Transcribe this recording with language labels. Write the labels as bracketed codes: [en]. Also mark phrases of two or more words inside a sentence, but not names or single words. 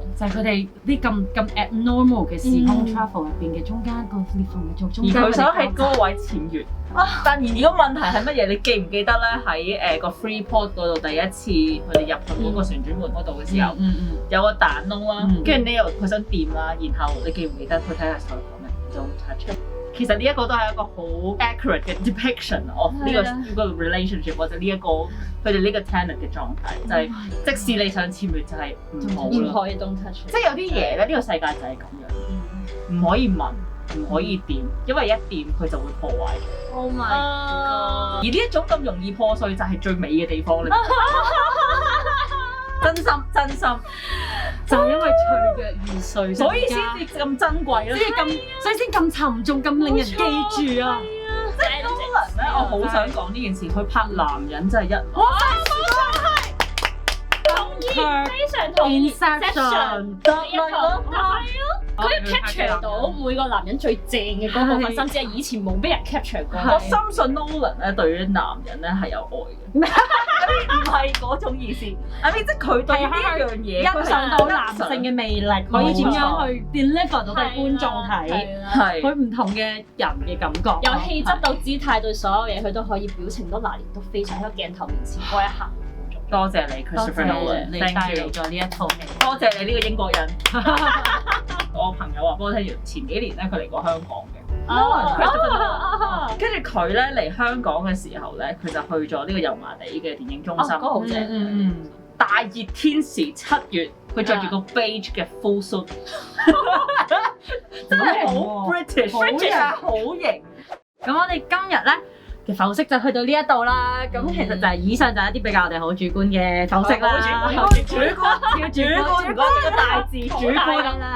[yue] 就係佢哋啲咁 abnormal 嘅時空 travel 入邊嘅中間個裂縫嘅做中間。而佢想喺嗰個位僭越。但然而個問題係乜嘢？你記唔記得咧喺個 Freeport 嗰度第一次佢哋入去嗰個旋轉門嗰度嘅時候，有個彈窿啦，跟住 Neil 佢想掂啦，然後你記唔記得佢睇下手講咩 ？ [en] Don't touch it。 [yue] 其實呢一個都係一個好 accurate 嘅 [en] depiction of [yue] 呢個 relationship 或者呢一個佢哋呢個 tenet 嘅狀態，就係即使你想僭越就係唔可以 [en] don't touch。 [yue] 即係有啲嘢咧，呢個世界就係咁樣，唔可以問，唔可以掂，因為一掂佢就會破壞。 [en] Oh my god！ [yue] 而呢一種咁容易破碎就係最美嘅地方咧。真心，就係因為脆弱而碎，所以先至咁珍貴咯，所以先咁沉重，咁令人記住啊！即係Nolan咧，我好想講呢件事，佢拍男人真係一流。哇！冇錯係。 非常同意 Inception 一個係咯，佢 capture 到每個男人最正嘅嗰部分，甚至係以前冇俾人 capture 過。我深信 Nolan 咧對於男人咧係有愛嘅，唔係嗰種意思。 [en] I mean [yue] 即係佢對呢一樣嘢欣賞到男性嘅魅力，可以點樣去 deliver 到俾觀眾睇，係佢唔同嘅人嘅感覺，由氣質到姿態對所有嘢，佢都可以表情都拿捏到非常喺個鏡頭面前嗰一刻。多謝你 Christopher Nolan，你帶 thank 嚟 you，咗呢一套戲，多謝你呢個英國人。我朋友話俾我聽，前幾年咧佢嚟過香港嘅，跟住佢咧嚟香港嘅時候咧，佢就去咗呢個油麻地嘅電影中心，嗰個好正。大熱天時7月，佢着住個 beige 嘅 [en] full suit， [yue] 真係好 British，好型。咁我哋今日咧嘅剖析就去到呢一度啦。咁其實就係以上就係一啲比較我哋好主觀嘅剖析啦。主觀，個大字主觀啦。